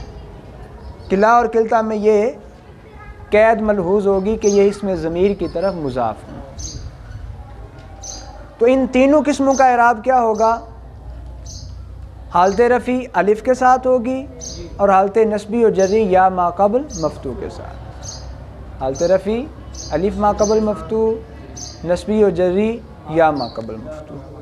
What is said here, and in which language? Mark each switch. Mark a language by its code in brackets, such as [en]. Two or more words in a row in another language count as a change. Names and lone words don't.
[ur] کلا اور کلتا میں یہ قید ملحوظ ہوگی کہ یہ اس میں ضمیر کی طرف مضاف ہوں. تو ان تینوں قسموں کا اعراب کیا ہوگا؟ حالت رفع الف کے ساتھ ہوگی اور حالت نصبی و جری یا ما قبل مفتوح کے ساتھ. حالت رفع الف ما قبل مفتوح، نصبی و جری یا ما قبل مفتوح.